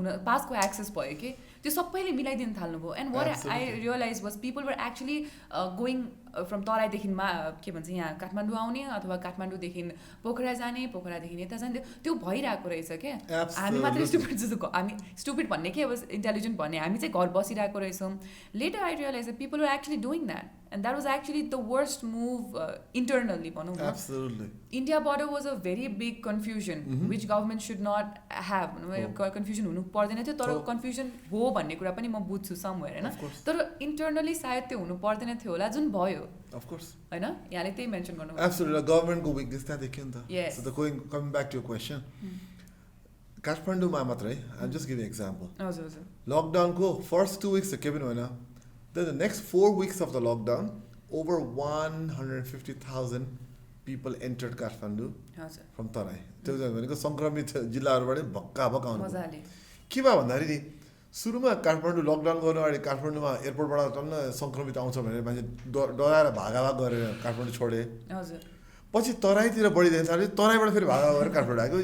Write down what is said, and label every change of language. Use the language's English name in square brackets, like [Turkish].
[Nepali] पासको एक्सेस भयो कि त्यो सबैले मिलाइदिनु थाल्नुभयो [English] and what I realize was people were actually going from [Nepali] तराईदेखि के भन्छ यहाँ काठमाडौँ आउने अथवा काठमाडौँदेखि पोखरा जाने पोखरादेखि यता जाने त्यो भइरहेको रहेछ क्या हामी मात्रै स्टुपिड जस्तो हामी स्टुपिड भन्ने के अब इन्टेलिजेन्ट भन्ने हामी चाहिँ घर बसिरहेको रहेछौँ [English] later I realise people were actually doing that And that was actually the worst move internally, [Nepali] भनौँ न. [English] Absolutely. India border was a very big confusion, which government should not have. [Nepali] Confusion हुनु पर्दैन थियो, तर confusion हो भन्ने कुरा पनि म बुझ्छु somewhere, हैन. तर internally सायद त्यो हुनु पर्दैन थियो होला, जुन भयो. [English] Of course. [Nepali] हैन, यहाँले त्यही मेन्सन गर्नु. [English] Absolutely. [Nepali] Government को weakness त्यहाँ देखियो नि त. [English] Yes. So coming back to your question. [Nepali] काठमाडौँमा मात्रै, [English] I'm just giving an example. [Nepali] हजुर हजुर. Lockdown को first 2 weeks के पनि होइन. [English] Then the next 4 weeks of the lockdown, over 150,000 people entered Kathmandu from Tarai. [Nepali] त्यो भनेको संक्रमित जिल्लाहरुबाट भक्का भक्का आउनु. मजाले. के भयो भन्दाखेरि सुरुमा काठमाडौँ लकडाउन गर्नु अगाडि काठमाडौँमा एयरपोर्टबाट टन्न संक्रमित आउँछ भनेर मान्छे डराएर भागाभाग गरेर काठमाडौँ छोडे. हजुर. पछि तराईतिर बढी देख्न थाल्यो, तराईबाट फेरि भागाभाग गरेर काठमाडौँ आएको.